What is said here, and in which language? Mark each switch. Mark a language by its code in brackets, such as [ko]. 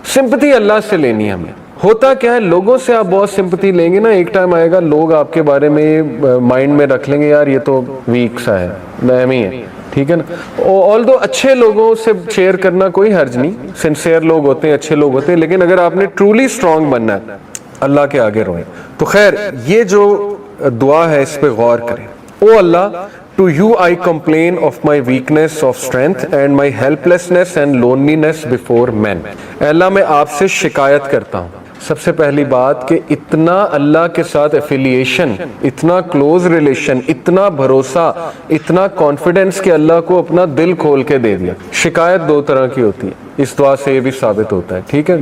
[ur] Sympathy اللہ سے لینی ہے ہمیں. ہوتا کیا ہے، لوگوں سے آپ بہت سمپتھی لیں گے نا، ایک ٹائم آئے گا لوگ آپ کے بارے میں مائنڈ میں رکھ لیں گے یار یہ تو ویک سا ہے، نہمی ہے، ٹھیک ہے نا. آلدو اچھے لوگوں سے شیئر کرنا کوئی حرج نہیں، سنسیئر لوگ ہوتے ہیں، اچھے لوگ ہوتے ہیں. لیکن اگر آپ نے ٹرولی سٹرونگ بننا ہے اللہ کے آگے روئیں. تو خیر یہ جو دعا ہے اس پہ غور کریں. او اللہ، [en] to you I complain of my weakness of strength and my helplessness and loneliness before men. [ur] اے اللہ میں آپ سے شکایت کرتا ہوں. سب سے پہلی بات کہ اتنا اللہ کے ساتھ ایفیلیشن، اتنا کلوز ریلیشن، اتنا بھروسہ، اتنا کانفیڈنس کہ اللہ کو اپنا دل کھول کے دے دیا. شکایت دو طرح کی ہوتی ہے، اس دعا سے یہ بھی ثابت ہوتا ہے، ٹھیک ہے.